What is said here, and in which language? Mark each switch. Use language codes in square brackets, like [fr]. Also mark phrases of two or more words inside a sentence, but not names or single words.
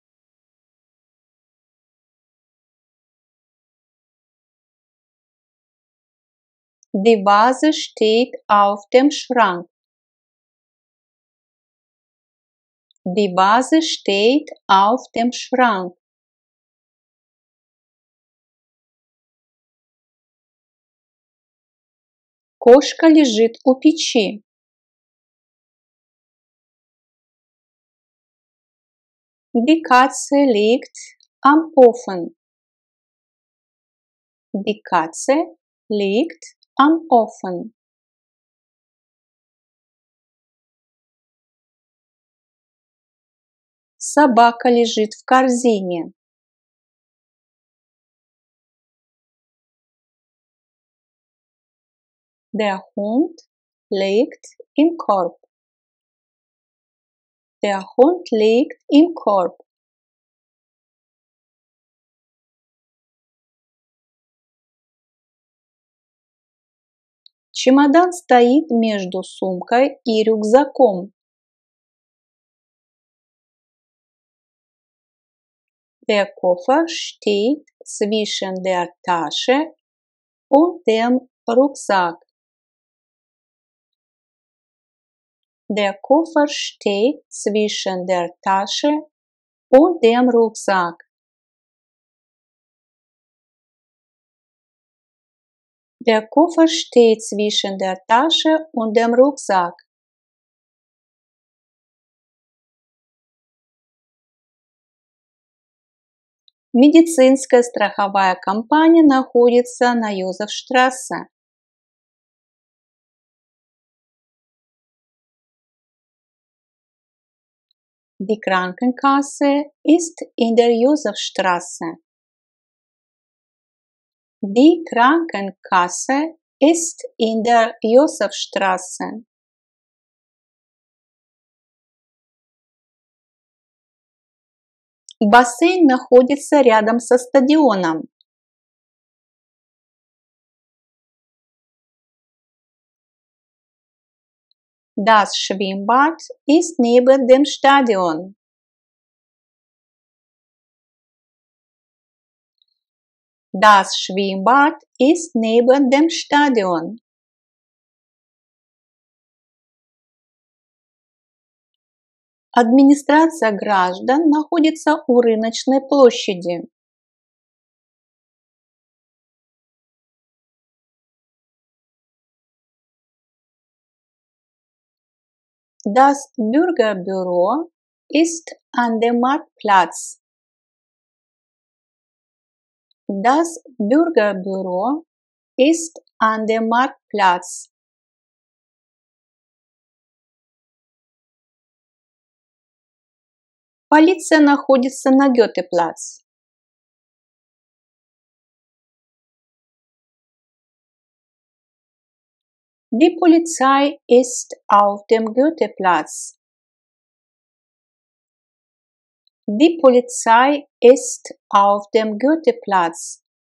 [de] Die Vase steht auf dem Schrank. Die Vase steht auf dem Schrank. [ru] Кошка лежит у печи. [de] Die Katze liegt am Ofen. Die Katze liegt am Ofen. [ru] Собака лежит в корзине. [de] Der Hund liegt im Korb. Der Hund liegt im Korb. [ru] Чемодан стоит между сумкой и рюкзаком. [de] Der Koffer steht zwischen der Tasche und dem Rucksack. Der Koffer steht zwischen der Tasche und dem Rucksack. Der Koffer steht zwischen der Tasche und dem Rucksack. [ru] Медицинская страховая компания находится на Йозефштрассе. [de] Die Krankenkasse ist in der Josefstraße. Die Krankenkasse ist in der Josefstraße. [ru] Бассейн находится рядом со стадионом. [de] Das Schwimmbad ist neben dem Stadion. Das Schwimmbad ist neben dem Stadion. [ru] Администрация граждан находится у рыночной площади. [de] Das Bürgerbüro ist an dem Marktplatz. Das Bürgerbüro ist an dem Marktplatz. [ru] Полиция находится на Гёте-Плац. [de] Die Polizei ist auf dem Goetheplatz. Die Polizei ist auf dem Goetheplatz.